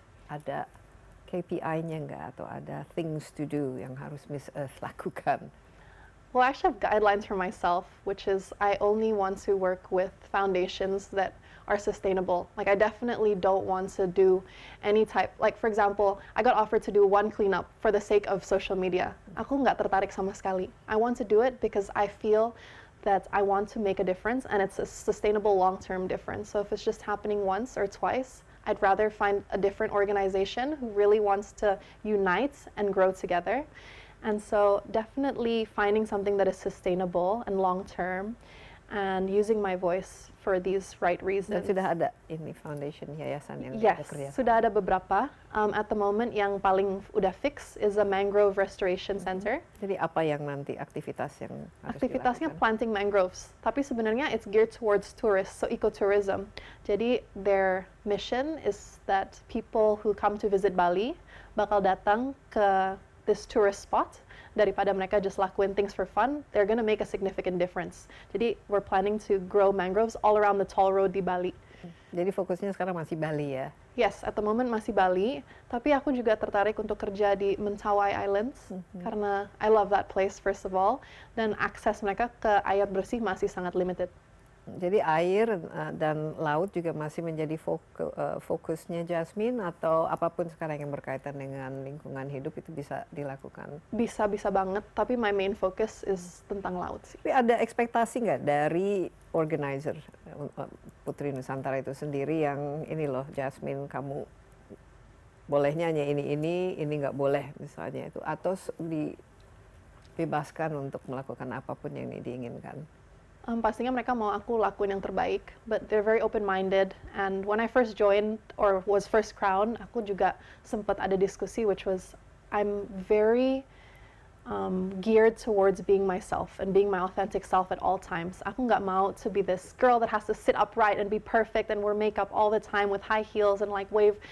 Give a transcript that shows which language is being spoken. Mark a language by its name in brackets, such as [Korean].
[Indonesian] Ada KPI-nya nggak atau ada [English] things to do [Indonesian] yang harus Miss Earth lakukan? [English] Well, I actually have guidelines for myself, which is I only want to work with foundations that are sustainable. Like, I definitely don't want to do any type, like for example, I got offered to do one cleanup for the sake of social media. [Indonesian] Aku nggak tertarik sama sekali. [English] I want to do it because I feel that I want to make a difference, and it's a sustainable long-term difference. So if it's just happening once or twice, I'd rather find a different organization who really wants to unite and grow together. And so definitely finding something that is sustainable and long-term and using my voice for these right [Indonesian] Dan [English] reasons. [Indonesian] sudah ada ini foundation yayasan yang [English] Yes, [Indonesian] bekerja. sudah ada beberapa. [English] At the moment [Indonesian] yang paling udah [English] fix is a mangrove restoration center. [Indonesian] Jadi apa yang nanti aktivitas yang harus Aktivitasnya dilakukan? [English] planting mangroves, [Indonesian] tapi sebenarnya [English] it's geared towards tourists, so ecotourism. Jadi their mission is that people who come to visit Bali [Indonesian] bakal datang ke [English] this tourist spot, [Indonesian] daripada mereka [English] just [Indonesian] lakuin [English] things for fun, they're gonna make a significant difference. [Indonesian] Jadi [English] we're planning to grow mangroves all around the toll road di Bali. [Indonesian] Jadi fokusnya sekarang masih Bali ya. [English] Yes, at the moment [Indonesian] masih Bali, tapi aku juga tertarik untuk kerja di Mentawai Islands karena [English] I love that place first of all, [Indonesian] dan akses mereka ke air bersih masih sangat limited. Jadi air dan laut juga masih menjadi fokusnya Jasmine, atau apapun sekarang yang berkaitan dengan lingkungan hidup itu bisa dilakukan? Bisa banget, tapi [English] my main focus is [Indonesian] tentang laut sih. Tapi ada ekspektasi nggak dari organizer Putri Nusantara itu sendiri yang ini loh Jasmine, kamu bolehnya hanya ini nggak boleh misalnya itu, atau dibebaskan untuk melakukan apapun yang diinginkan? Pastinya mereka mau aku lakuin yang terbaik, [English] but they're very open-minded. And when I first joined or was first crowned, [Indonesian] aku juga sempat ada diskusi, [English] which was I'm very geared towards being myself and being my authentic self at all times. [Indonesian] Aku nggak mau [English] to be this girl that has to sit upright and be perfect and wear makeup all the time with high heels and like wave.